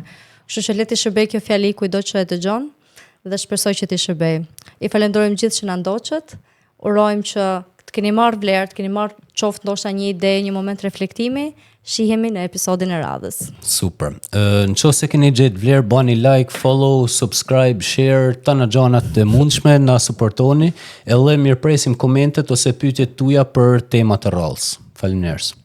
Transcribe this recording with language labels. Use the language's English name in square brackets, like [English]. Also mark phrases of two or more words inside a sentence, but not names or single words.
[Albanian] Kështu që le të shërbej kjo fjali kujdo që e dëgjon dhe shpresoj që ti shërbej. I falenderojmë gjithë që na ndoqët. Urojmë që të keni marrë vlerë, të keni marrë qoftë ndoshta një ide, një moment reflektimi. Shihemi në episodin e radhës. Super. Nëse keni gjetë vlerë, [English] bani like, follow, subscribe, share, [Albanian] të në gjanat të mundshme, na suportoni, edhe mirëpresim komentet ose pyetjet tuaja për temat e rallës. Faleminderit.